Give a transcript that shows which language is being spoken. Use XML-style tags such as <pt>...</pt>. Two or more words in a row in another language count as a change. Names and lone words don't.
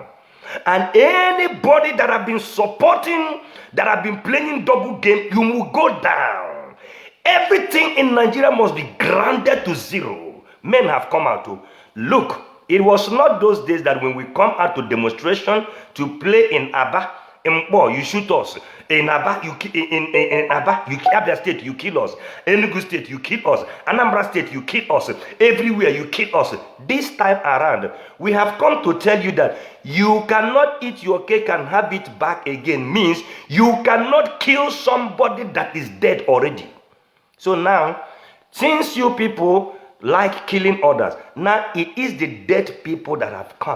<en>And anybody that have been supporting, that have been playing double game, you will go down. Everything in Nigeria must be grounded to zero. Men have come out to look. It was not those days that when we come out to demonstration to play in Aba, you shoot us. In Aba, Abia State, you kill us. Enugu State, you kill us. Anambra State, you kill us. Everywhere, you kill us. This time around, we have come to tell you that you cannot eat your cake and have it back again. Means you cannot kill somebody that is dead already. So now, since you people like killing others, now it is the dead people that have come.</en>